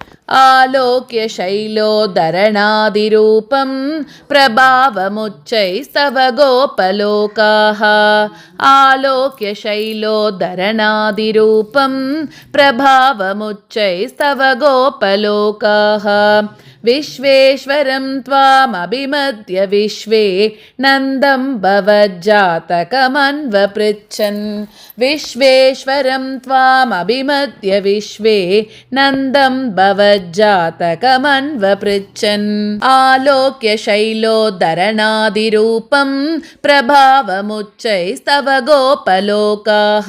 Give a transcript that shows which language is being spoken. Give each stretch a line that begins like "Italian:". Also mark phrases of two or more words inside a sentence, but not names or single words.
Sanskrit: आलोक्य शैलोद्धरणादिरूपं प्रभावमुच्चैस्तव गोपलोकाः. आलोक्य शैलोद्धरणादिरूपं प्रभावमुच्चैस्तव गोपलोकाः. विश्वेश्वरं त्वामभिमद्य विश्वे नन्दं भवज्जातकमन्वपृच्छन् विश्वेश्वरं त्वामभिमद्य विश्वे नन्दं भवज्जातकमन्वपृच्छन् आलोक्य शैलोद्धरणादिरूपं प्रभावमुच्चैस्तव गोपलोकाः